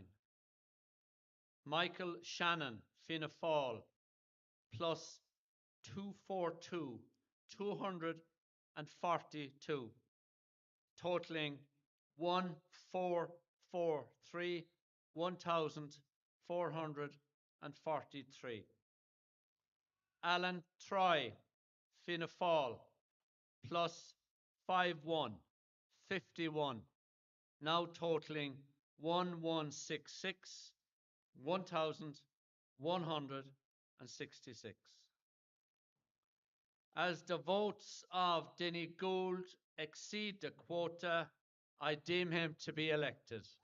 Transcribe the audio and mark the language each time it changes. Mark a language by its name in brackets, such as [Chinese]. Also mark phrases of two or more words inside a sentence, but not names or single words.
[English] Michael Shannon, Fianna Fáil, plus 242, totaling 1,443. Alan Troy, Fianna Fáil, plus 51, now totaling 1,166. As the votes of Denny Gould exceed the quota, I deem him to be elected.